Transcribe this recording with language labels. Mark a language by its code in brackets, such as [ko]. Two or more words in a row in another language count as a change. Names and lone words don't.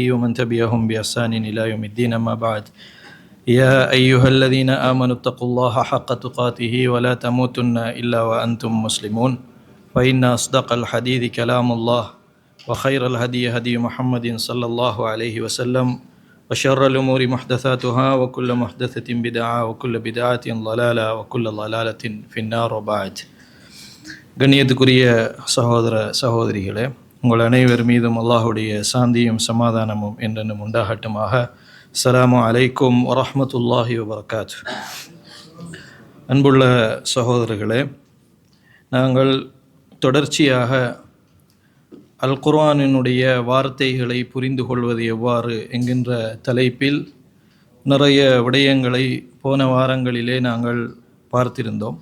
[ar] ومن تبعهم بإحسان إلى يوم الدين أما بعد يا أيها الذين آمنوا اتقوا الله حق تقاته ولا تموتن إلا وأنتم مسلمون فإن أصدق الحديث كلام الله وخير الهدي هدي محمد صلى الله عليه وسلم وشر الأمور محدثاتها وكل محدثة بدعة وكل بدعة ضلالة وكل ضلالة في النار وبعد. [ta] கண்ணியத்துக்குரிய சகோதர சகோதரிகளே, உங்கள் அனைவர் மீதும் அல்லாஹுடைய சாந்தியும் சமாதானமும் என்றென்றும் உண்டாகட்டுமாக. [ar] السلام عليكم ورحمة الله وبركاته. [ta] அன்புள்ள சகோதரர்களே, நாங்கள் தொடர்ச்சியாக அல் குர்ஆனினுடைய வார்த்தைகளை புரிந்து கொள்வது எவ்வாறு என்கின்ற தலைப்பில் நிறைய விடயங்களை போன வாரங்களிலே நாங்கள் பார்த்திருந்தோம்.